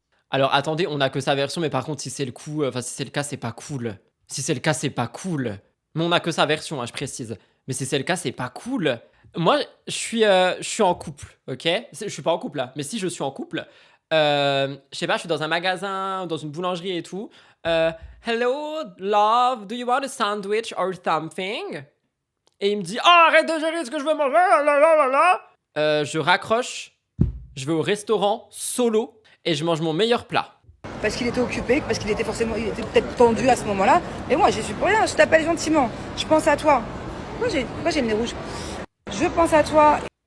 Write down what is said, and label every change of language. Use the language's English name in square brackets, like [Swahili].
[French] Alors attendez, on a que sa version, mais par contre, si c'est le coup, si c'est le cas, c'est pas cool. Si c'est le cas, c'est pas cool. Mais on a que sa version, hein, je précise. Mais si c'est le cas, c'est pas cool. Moi, je suis en couple, ok? Je suis pas en couple là, mais si je suis en couple, je sais pas, je suis dans un magasin, dans une boulangerie et tout. [English] Hello, love, do you want a sandwich or something? [French] Et il me dit, oh, arrête de gérer ce que je veux manger, je raccroche, je vais au restaurant solo et je mange mon meilleur plat. Parce qu'il était occupé, parce qu'il était peut-être tendu à ce moment-là. Mais moi, j'y suis pour rien, je t'appelle gentiment. Je pense à toi. Moi, j'ai le nez rouge. Je pense à toi.